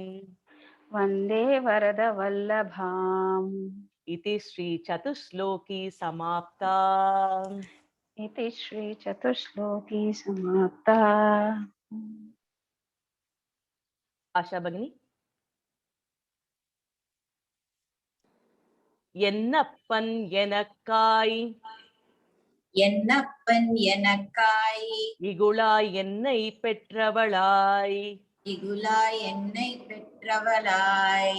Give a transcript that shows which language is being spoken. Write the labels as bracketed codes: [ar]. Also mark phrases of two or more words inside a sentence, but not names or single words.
[sa] वन्दे वरदवल्लभाम् इति श्रीचतुश्लोकी समाप्ता इति श्रीचतुश्लोकी समाप्ता आशा भगिनी [ta] என்னப்பன் எனக்காய் என்னப்பன் எனக்காய் இகுளாய் என்னை பெற்றவளாய் இகுலாய் என்னை பெற்றவளாய்